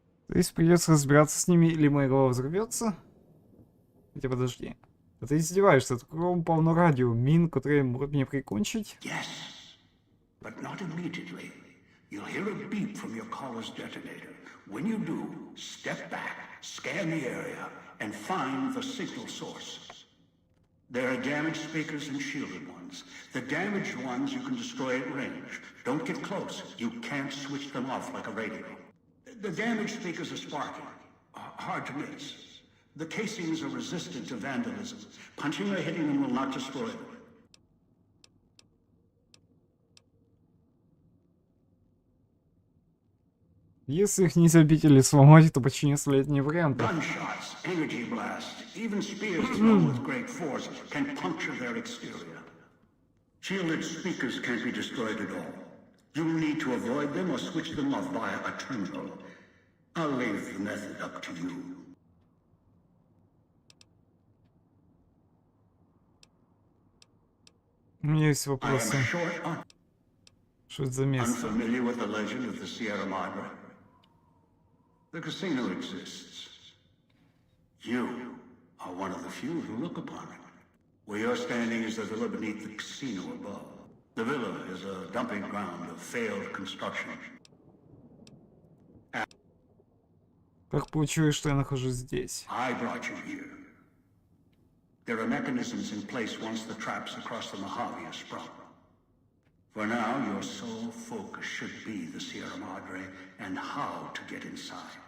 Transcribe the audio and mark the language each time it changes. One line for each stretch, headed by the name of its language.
Russian: То есть придется разбираться с ними, или моя голова взорвется. Хотя подожди. Да ты издеваешься, тут кругом полно радио, мин, которые могут меня прикончить.
English: Yes, but not immediately. You'll hear a beep from your caller's detonator. When you do, step back, scan the area, and find the signal source. There are damaged speakers and shielded ones. The damaged ones you can destroy at range. Don't get close. You can't switch them off like a radio. The damaged speakers are sparking. Hard to miss. The casings are resistant to vandalism. Punching or hitting them will not destroy them.
Russian: Если их нельзя бить или сломать, то почти не оставляет ни вариантов.
English: Gunshots, energy blasts, even spears thrown with great force can puncture their exterior. Shielded speakers can't be destroyed at all. You'll need to avoid them or switch them off via a terminal. I'll leave the method up to you.
Russian: У меня есть
English: I am
Russian: вопросы. Что это за место?
English: Unfamiliar with the legend of the Sierra Madre? The casino exists. You are one of the few who look upon it. Where you're standing is the villa beneath the casino above. The villa is a dumping ground of failed construction.
Russian: Как получилось, что я нахожусь здесь?
English: I brought you here. There are mechanisms in place once the traps across the Mojave are sprung. For now, your sole focus should be the Sierra Madre and how to get inside.